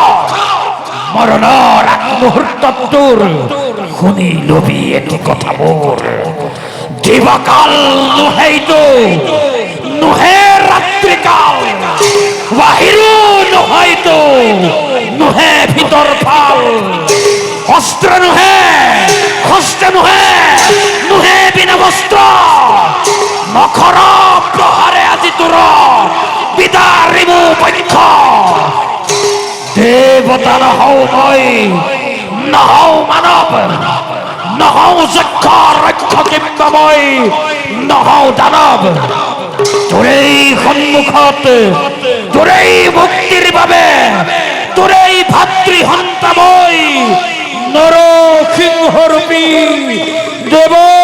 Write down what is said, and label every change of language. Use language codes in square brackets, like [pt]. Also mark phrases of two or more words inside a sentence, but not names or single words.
[as] মরণর এক মুহূর্ত তোর খুনি লোভী এটি কথা মোর দিবাকাল নুহেইতো নুহে রাত্রিকাল বাহিরু নহয়তো নুহে ভিতর ফাল অস্ত্র নুহে হস্ত নুহে নুহে বিনা বস্ত্র নখর প্রহারে আজি তোর বিদারিমু পক্ষ দেবতা নহও মই নহও মানৱ নহও যক্ষ ৰক্ষ কিম্বা মই নহও দানৱ তোৰেই সন্মুখত তোৰেই মুক্তিৰ বাবে তোৰেই ভাতৃ হন্তা মই নৰসিংহৰূপী দেৱ